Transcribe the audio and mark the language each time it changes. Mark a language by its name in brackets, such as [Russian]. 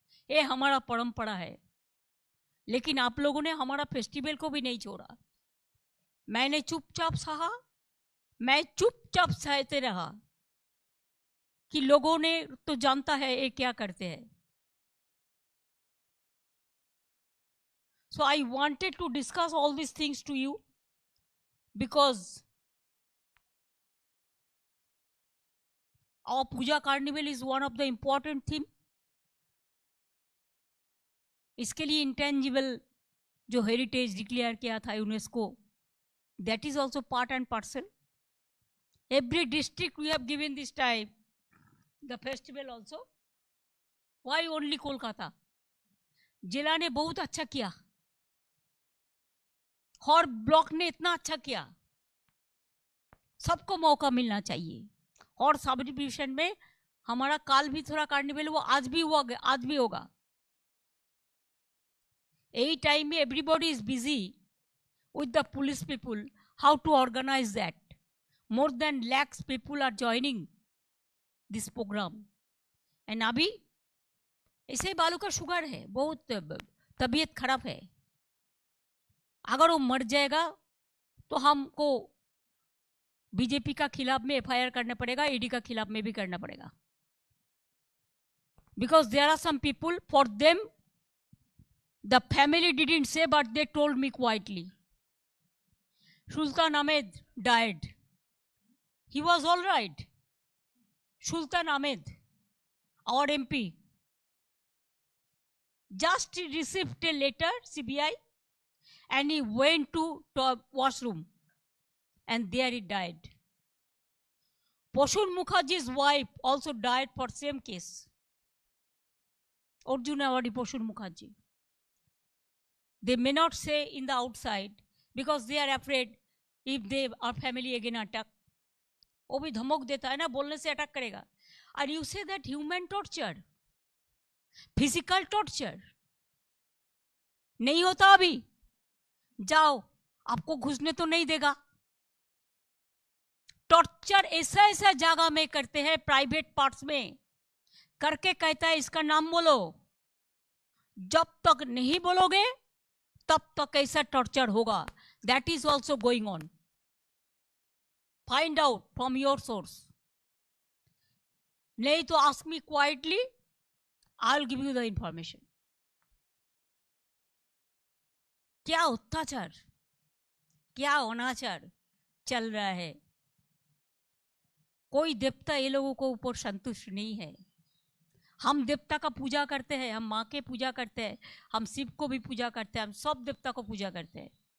[Hindi] ये हमारा परंपरा है। लेकिन आप लोगों ने हमारा फेस्टिवल को भी नहीं छोड़ा। मैंने चुपचाप सहा, मैं चुपचाप सहते रहा कि लोगों ने तो जानता है ये क्या करते हैं। [English] So I wanted to discuss all these things to you because our Puja Carnival is one of the important theme. [Hindi] इसके लिए इंटेंजिबल जो हेरिटेज डिक्लेयर किया था UNESCO, [English] that is also part and parcel. Every district we have given this time the festival also. Why only Kolkata? [Hindi] जिला ने बहुत अच्छा किया, और ब्लॉक ने इतना अच्छा किया। सबको मौका मिलना चाहिए। और सब डिवीजन में हमारा काल भी थोड़ा कार्निवल हुआ, आज भी हुआ, आज भी होगा। यही टाइम में [English] Everybody is busy with the police people how to organize that. More than lakhs people are joining this program. [Hindi] And अभी ऐसे बालू का शुगर है, बहुत तबीयत खराब है. अगर वो मर जाएगा तो हमको बीजेपी का खिलाफ में एफआईआर करना पड़ेगा, ईडी का खिलाफ में भी करना पड़ेगा. [English] Because there are some people, for them the family didn't say but they told me quietly. Sultan Ahmed died. He was all right. Sultan Ahmed, our MP, just received a letter, CBI, and he went to washroom, and there he died. Poshun Mukherjee's wife also died for same case. Arjun Awadi Poshun Mukherjee. They may not say in the outside because they are afraid if they are family again attack. [Hindi] वो भी धमक देता है ना, बोलने से attack करेगा. [English] And you say that human torture, physical torture [Hindi] नहीं होता अभी. जाओ, आपको घुसने तो नहीं देगा. टॉर्चर ऐसा ऐसा जगह में करते हैं, प्राइवेट पार्ट्स में करके कहता है इसका नाम बोलो. जब तक नहीं बोलोगे तब तक ऐसा टॉर्चर होगा. [English] That is also going on. Find out from your source. [Hindi] नहीं तो [English] ask me quietly, I'll give you the information. [Hindi] क्या अत्याचार, क्या अनाचार चल रहा है. कोई देवता ये लोगों को ऊपर संतुष्ट नहीं है. हम देवता का पूजा करते हैं, हम माँ के पूजा करते हैं, हम शिव को भी पूजा करते हैं, हम सब देवता को पूजा करते हैं.